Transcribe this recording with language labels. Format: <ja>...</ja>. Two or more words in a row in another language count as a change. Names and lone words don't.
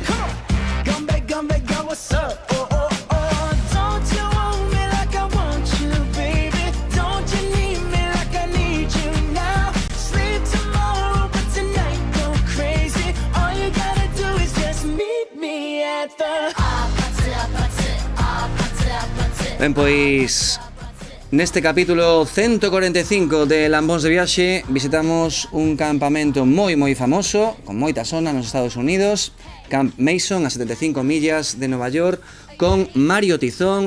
<en>Gumbe, go, what's up? Oh. Don't you want me like I want you, baby? Don't you need me like I need you now? Sleep tomorrow, but tonight go crazy. All you gotta do is just meet me at the</en> <gl>Ben, pois neste capítulo 145 de Lambóns de Viaxe visitamos un campamento moi famoso, con moita zona nos Estados Unidos, Camp Mason, a 75 millas de Nova York, con Mario Tizón.</gl>